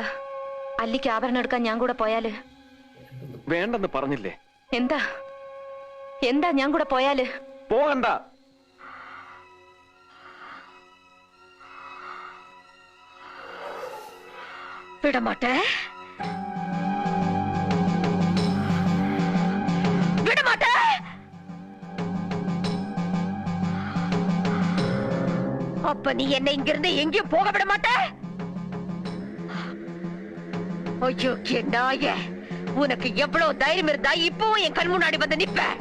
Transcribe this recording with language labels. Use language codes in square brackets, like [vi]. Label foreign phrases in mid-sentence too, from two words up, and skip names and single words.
[ml] അല്ലിക്ക് ആഭരണം എടുക്കാൻ ഞാൻ കൂടെ പോയാല്? വേണ്ടെന്ന് പറഞ്ഞില്ലേ? എന്താ എന്താ ഞാൻ കൂടെ പോയാല്? പോകണ്ട. [ta] വിടമാട്ടെ, விடமாட்டே. அப்ப நீ என்னை இங்கிருந்து எங்கேயும் போக விட மாட்டே? ஐயோ நாயே, உனக்கு எவ்வளவு தைரியம் இருந்தா இப்பவும் என் கண் முன்னாடி வந்து நிப்ப?